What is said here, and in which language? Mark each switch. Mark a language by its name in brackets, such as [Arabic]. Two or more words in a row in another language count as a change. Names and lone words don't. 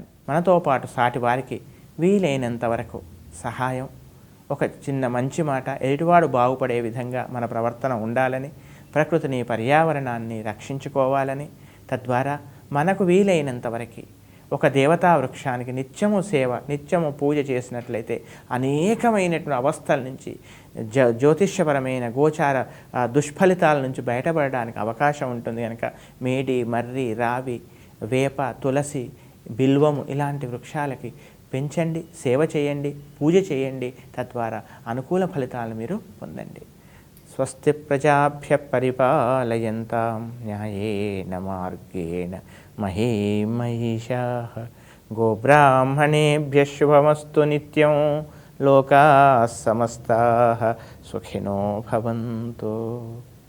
[Telugu] మనతో పాటు సాటి వారికి వీలైనంత వరకు సహాయం, ఒక చిన్న మంచి మాట, ఎదుటివాడు బాగుపడే విధంగా మన ప్రవర్తన ఉండాలని, ప్రకృతిని పర్యావరణాన్ని రక్షించుకోవాలని, తద్వారా మనకు వీలైనంత వరకు ఒక దేవతా వృక్షానికి నిత్యము సేవ, నిత్యము పూజ చేసినట్లయితే అనేకమైనటువంటి అవస్థల నుంచి జ్యోతిష్యపరమైన గోచార దుష్ఫలితాల నుంచి బయటపడడానికి అవకాశం ఉంటుంది. కనుక మేడి, మర్రి, రావి, వేప, తులసి, బిల్వము ఇలాంటి వృక్షాలకి పెంచండి, సేవ చేయండి, పూజ చేయండి. తద్వారా అనుకూల ఫలితాలను మీరు పొందండి. [Sanskrit] స్వస్తి ప్రజాభ్య పరిపాలయంతాం న్యాయేన మార్గేణ మహీం మహిషాః. గోబ్రాహ్మణేభ్యః శుభమస్తు నిత్యం. లోకాః సమస్తాః సుఖినో భవంతు.